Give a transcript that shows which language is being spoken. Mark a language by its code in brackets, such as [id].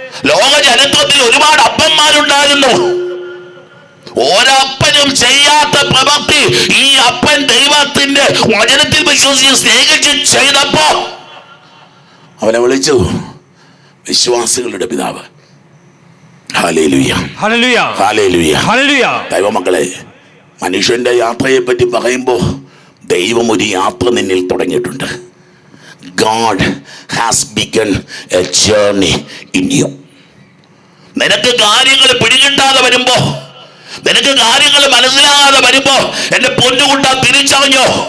[ml] ലോക ചരിത്രത്തിൽ ഒരുപാട് അപ്പന്മാരുണ്ടായിരുന്നു. ഒരപ്പനും ചെയ്യാത്ത പ്രവൃത്തി ഈ അപ്പൻ ദൈവത്തിന്റെ വചനത്തിൽ വിശ്വസിച്ച് സ്നേഹിച്ച് ചെയ്തപ്പോ അവനെ വിളിച്ചു വിശ്വാസികളുടെ പിതാവ്. Hallelujah hallelujah hallelujah hallelujah. ദൈവമക്കളെ, മനുഷ്യന്റെ യാത്രയെ പറ്റി പറയുമ്പോൾ ദൈവം ഒരു യാത്ര നിന്നിൽ തുടങ്ങിയിട്ടുണ്ട്. [en] God has begun a journey in you. [ml] നിനക്ക് കാര്യങ്ങൾ പിടികിട്ടാതെ വരുമ്പോ, നിനക്ക് കാര്യങ്ങൾ മനസ്സിലാകാതെ വരുമ്പോ എന്റെ പൊന്നുകുട്ട തിരിച്ചറിഞ്ഞോ?